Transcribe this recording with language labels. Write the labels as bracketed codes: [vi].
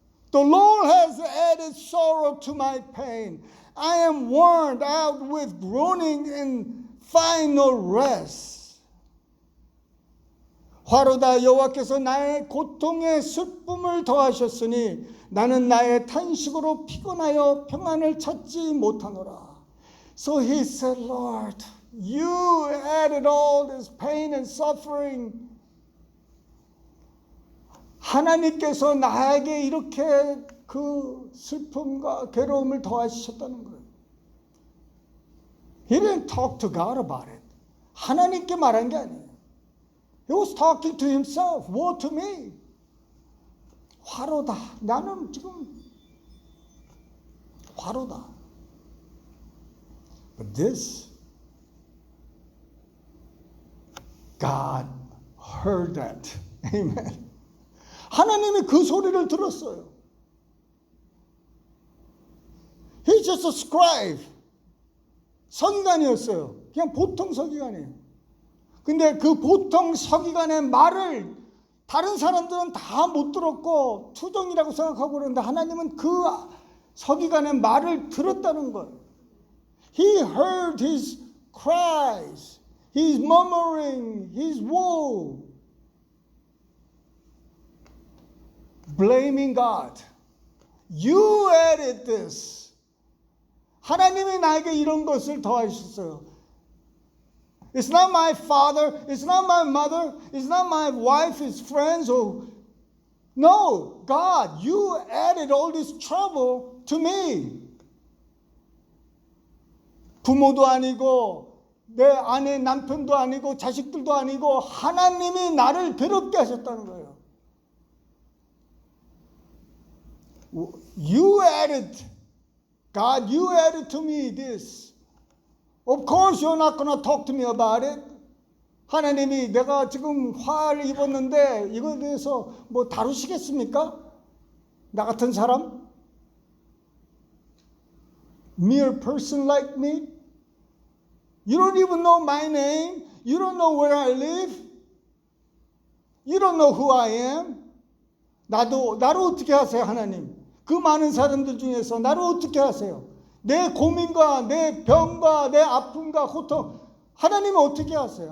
[en] The Lord has added sorrow to my pain. I am worn out with groaning and find no rest. [ko] 화로다. 여호와께서 나의 고통에 슬픔을 더하셨으니 나는 나의 탄식으로 피곤하여 평안을 찾지 못하노라. [en] So he said, Lord, you added all this pain and suffering. [ko] 하나님께서 나에게 이렇게 그 슬픔과 괴로움을 더하셨다는 거예요. [en] He didn't talk to God about it. [ko] 하나님께 말한 게 아니에요. [en] He was talking to himself. Woe to me. [ko] 화로다. 나는 지금 화로다. [en] But this, God heard that. Amen. [ko] 하나님이 그 소리를 들었어요. [en] He's just a scribe. [ko] 서기관이었어요. 그냥 보통 서기관이에요. 근데 그 보통 서기관의 말을 다른 사람들은 다 못 들었고 투정이라고 생각하고 그러는데 하나님은 그 서기관의 말을 들었다는 거예요. [en] He heard his cries, his murmuring, his woe, blaming God. You added this. [ko] 하나님이 나에게 이런 것을 더하셨어요. [en] It's not my father, it's not my mother, it's not my wife, his friends. No, God, you added all this trouble to me. [ko] 부모도 아니고 내 아내 남편도 아니고 자식들도 아니고 하나님이 나를 괴롭게 하셨다는 거예요. [en] You added, God, you added to me this. Of course you're not going to talk to me about it. [ko] 하나님이 내가 지금 화를 입었는데 이거에 대해서 뭐 다루시겠습니까? 나 같은 사람? [en] Mere person like me? You don't even know my name. You don't know where I live. You don't know who I am. [ko] 나를 어떻게 하세요, 하나님? 그 많은 사람들 중에서 나를 어떻게 하세요? 내 고민과 내 병과 내 아픔과 고통 하나님은 어떻게 하세요?